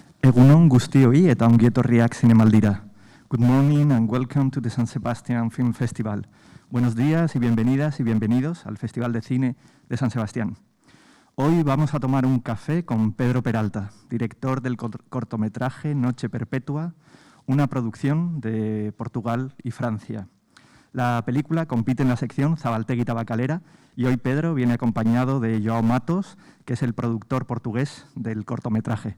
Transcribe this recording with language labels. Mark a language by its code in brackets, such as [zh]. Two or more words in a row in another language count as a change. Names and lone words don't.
[eu] Egunon guztioi eta ongi etorriak zinemaldira. [en] Good morning and welcome to the San Sebastian Film Festival. [es] Buenos días y bienvenidas y bienvenidos al Festival de Cine de San Sebastián. Hoy vamos a tomar un café con Pedro Peralta, director del cortometraje Noche Perpetua, una producción de Portugal y Francia. La película compite en la sección Zabaltegui Tabacalera y hoy Pedro viene acompañado de João Matos, que es el productor portugués del cortometraje.